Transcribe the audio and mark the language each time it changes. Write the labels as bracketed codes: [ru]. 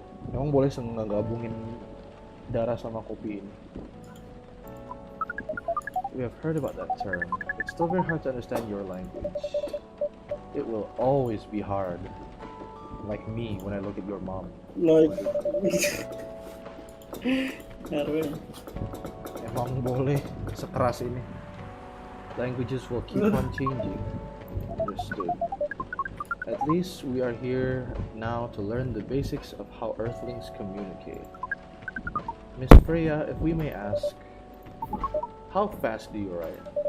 [id] Emang boleh gabungin darah sama kopi ini. [en] We have heard about that term. It's still very hard to understand your language. It will always be hard. Like me when I look at your mom. Like. Erwin. [id] Emang boleh sekeras ini. [en] Languages will keep on changing. Understood. At least we are here now to learn the basics of how Earthlings communicate. Miss Freya, if we may ask, how fast do you write?